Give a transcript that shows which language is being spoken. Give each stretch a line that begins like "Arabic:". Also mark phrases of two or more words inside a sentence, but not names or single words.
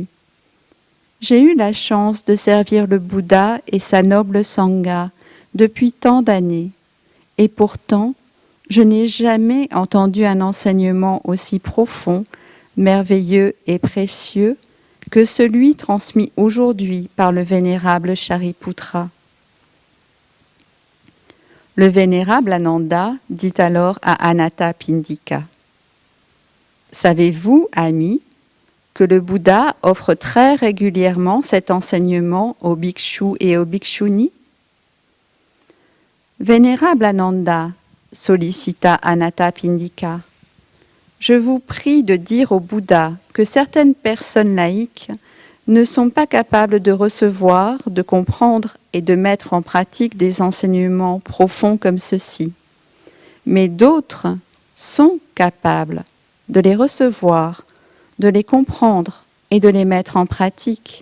French: J'ai eu la chance de servir le Bouddha et sa noble Sangha depuis tant d'années, et pourtant, je n'ai jamais entendu un enseignement aussi profond, merveilleux et précieux que celui transmis aujourd'hui par le vénérable Shariputra. Le vénérable Ananda dit alors à Anathapindika « Savez-vous, ami, que le Bouddha offre très régulièrement cet enseignement aux bhikshus et aux bhikshunis ?» Vénérable Ananda, sollicita Anathapindika, je vous prie de dire au Bouddha que certaines personnes laïques ne sont pas capables de recevoir, de comprendre et de mettre en pratique des enseignements profonds comme ceux-ci. Mais d'autres sont capables de les recevoir, de les comprendre et de les mettre en pratique.